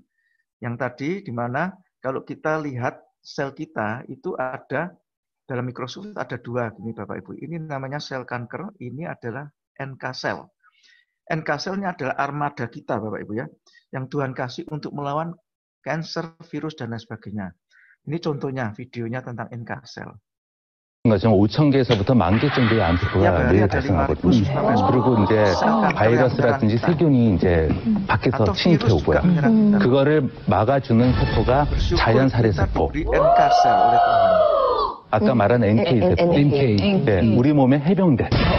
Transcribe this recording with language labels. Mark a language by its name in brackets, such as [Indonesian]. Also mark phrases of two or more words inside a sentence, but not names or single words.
[Indonesian] Yang tadi di mana kalau kita lihat sel kita itu ada dalam mikroskop ada 2 gini Bapak Ibu. Ini namanya sel kanker, ini adalah [English] NK cell. NK cell [Indonesian] ini adalah armada kita Bapak Ibu ya, yang Tuhan kasih untuk melawan kanker, virus dan lain sebagainya. Ini contohnya videonya tentang [English] NK cell. [Korean] 좀 5,000개에서부터 10,000개 정도의 암세포가 매일 발생하거든요. 그리고 이제 바이러스라든지 세균이 이제 밖에서 침입해 오고요. 그거를 막아주는 세포가 자연살해 세포. 아까 말한 NK 세포. 네, 우리 몸의 해병대.